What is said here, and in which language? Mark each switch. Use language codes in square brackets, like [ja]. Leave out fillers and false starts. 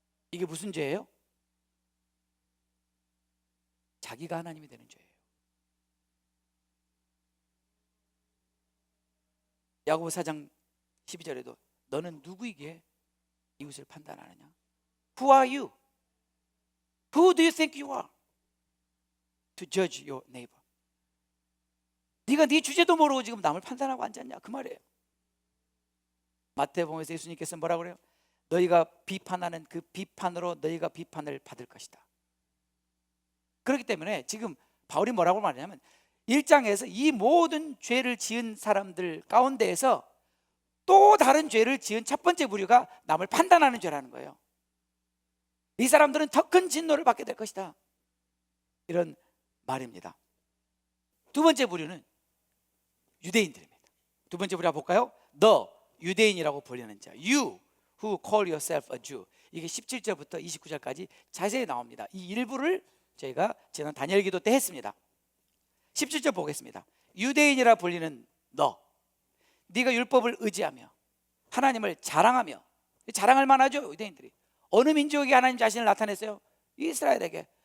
[ko] 이게 무슨 죄예요? 자기가 하나님이 되는 죄예요. 야고보 4장 12절에도 너는 누구이기에 이웃을 판단하느냐? [en] Who are you? Who do you think you are to judge your neighbor? [ko] 네가 네 주제도 모르고 지금 남을 판단하고 앉았냐, 그 말이에요. 마태복음에서 예수님께서 뭐라고 그래요? 너희가 비판하는 그 비판으로 너희가 비판을 받을 것이다. 그렇기 때문에 지금 바울이 뭐라고 말하냐면 1장에서 이 모든 죄를 지은 사람들 가운데에서 또 다른 죄를 지은 첫 번째 부류가 남을 판단하는 죄라는 거예요. 이 사람들은 더 큰 진노를 받게 될 것이다, 이런 말입니다. 두 번째 부류는 유대인들입니다. 두 번째 부류 볼까요? 너, 유대인이라고 불리는 자, [en] You who call yourself a Jew. [ko] 이게 17절부터 29절까지 자세히 나옵니다. 이 일부를 저희가 지난 다니엘 기도 때 했습니다. 17절 보겠습니다. 유대인이라 불리는 너, 네가 율법을 의지하며 하나님을 자랑하며, 자랑할 만하죠. 유대인들이 어느 민족이 하나님 자신을 나타냈어요? 이스라엘에게.